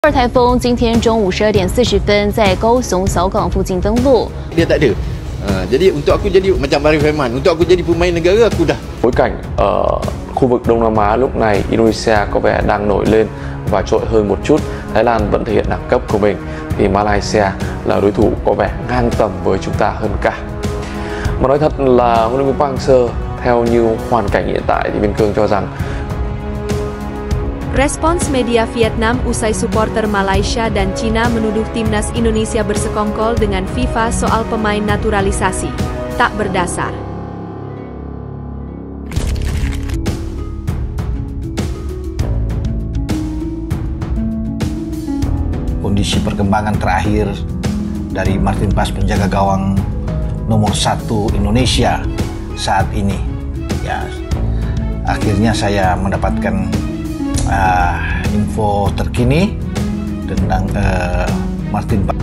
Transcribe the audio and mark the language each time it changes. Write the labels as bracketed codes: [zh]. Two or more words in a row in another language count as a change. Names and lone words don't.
[zh] 台风今天中午12:40在高雄小港附近登陆。 [ms] Dia tak ada. Jadi untuk aku jadi macam Arif Rahman, untuk aku jadi pemain negara aku dah. [vi] Bối cảnh ở khu vực Đông Nam Á lúc này Indonesia có vẻ đang nổi lên và trội hơn một chút. Thái Lan vẫn thể hiện đẳng cấp của mình thì Malaysia là đối thủ có vẻ ngang tầm với chúng ta hơn cả. Mà nói thật là huấn luyện viên Park Hang-seo theo như hoàn cảnh hiện tại thì Biên Cương cho rằng [id] Respons media Vietnam usai supporter Malaysia dan Cina menuduh timnas Indonesia bersekongkol dengan FIFA soal pemain naturalisasi. Tak berdasar. Kondisi perkembangan terakhir dari Martin Paes, penjaga gawang nomor 1 Indonesia saat ini, ya akhirnya saya mendapatkan info terkini tentang Martin Paes.